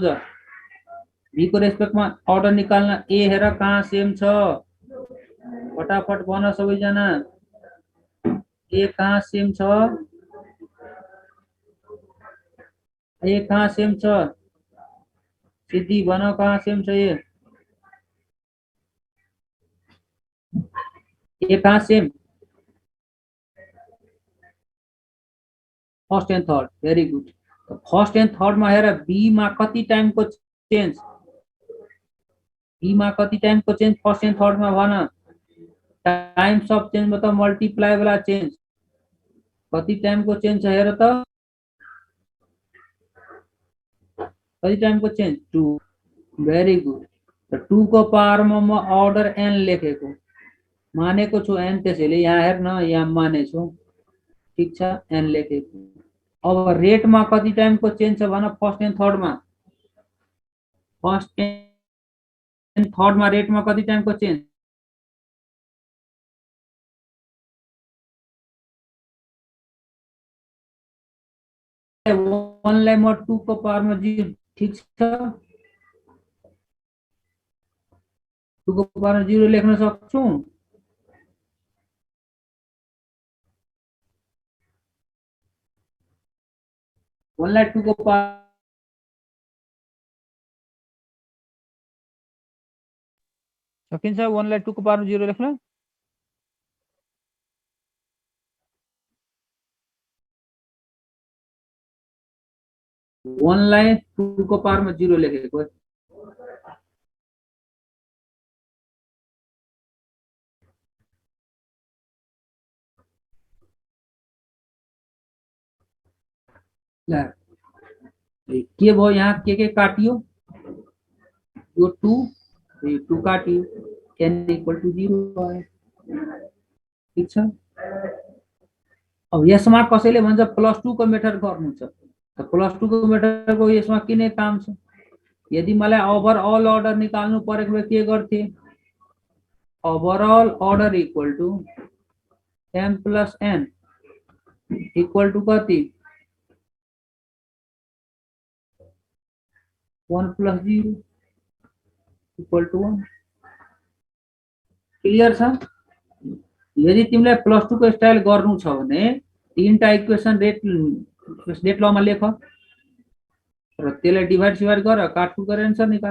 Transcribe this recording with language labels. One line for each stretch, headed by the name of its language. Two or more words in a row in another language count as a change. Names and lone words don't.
Nepali: b को रेस्पेक्टमा अर्डर निकाल्न a हेर कहाँ सेम छ, फटाफट भन सबैजना। a कहाँ सेम छ, a कहाँ सेम छ, सिद्धि भन कहाँ सेम छ a कहाँ सेम,
English: first and third. very good. first and third
Nepali: में हेर बी में कति टाइम को चेंज, बी में कति टाइम को चेंज
English: first and third
Nepali: में भन।
English: times of change
Nepali: मतलब मल्टीप्लाई वाला चेंज, कति टाइम को चेंज हेर त, कति टाइम को चेंज 2।
English: very good.
Nepali: तो 2 को पावर में म अर्डर n लेखेको मानेको छु n, त्यसैले यहाँ हेर्न यहाँ मानेछु, ठीक छ, n लेखेको। अब रेट में कति टाइम को चेंज छ भन,
English: first and third
Nepali: में,
English: first and third
Nepali: में रेट में कति टाइम को चेंज, वन लाई म 2 को पावर में 0, ठीक छ, 2 को पावर में 0 लेख्न सक्छु। वन लाई 2 को पावर सकिन्छ, वन लाई 2 को पावर में 0 लेख्न। वन लाई 2 को पावर में 0 लेखेको, के भयो यहाँ के काटियो, यो 2, यो 2 काटियो, n
English: equal to
Nepali: 0 आयो, ठीक छ। अब यसमा कसैले भन्छ +2 को मेथड गर्नु छ, त +2 को मेथड को यसमा किन काम छ। यदि मलाई
English: overall order
Nepali: निकाल्नु परेको भए के गर्थे,
English: overall order equal to m plus n equal to
Nepali: कति,
English: 1 plus 0 equal to 1.
Nepali: क्लियर छ? यदि तिमीलाई +2 को स्टाइल गर्नु छ भने तीनटा इक्वेसन रेट लमा लेख र त्यसलाई डिभाइड सिभाइड गर, काटकुट गरेर आन्सर निकाल।